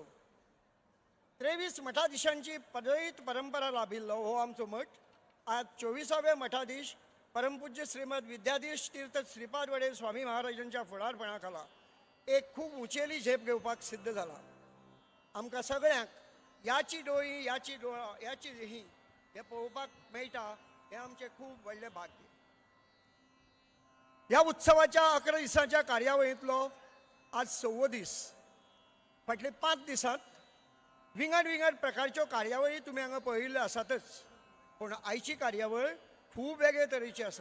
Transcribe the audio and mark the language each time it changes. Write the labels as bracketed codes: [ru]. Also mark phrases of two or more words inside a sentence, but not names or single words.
[kok] 23 मठाधीशांची पदवीत परंपरा लाभिल्लो हो आमचो मठ आज 24व्या मठाधीश परमपूज्य श्रीमद विद्याधीश तीर्थ श्रीपाद वडे स्वामी महाराजांच्या फुडारपणाखाला एक खूप उंचेली झेप घेवपाक सिद्ध जाला. आमकां सगळ्यांक याची डोळी याची डोळा याची देही हे पळोवपाक मेळटा हे आमचे खूप व्हडले भाग्य. ह्या उत्सवाच्या 11 दिसांच्या कार्यावळींतलो आज 6वो दीस. फाटले 5 दिसांत विंगड प्रकारच्यो कार्यावळी तुमी हांगा पळयल्ल्यो आसातच, पूण आयची कार्यावळ खूब वेगळे तरेची आसा.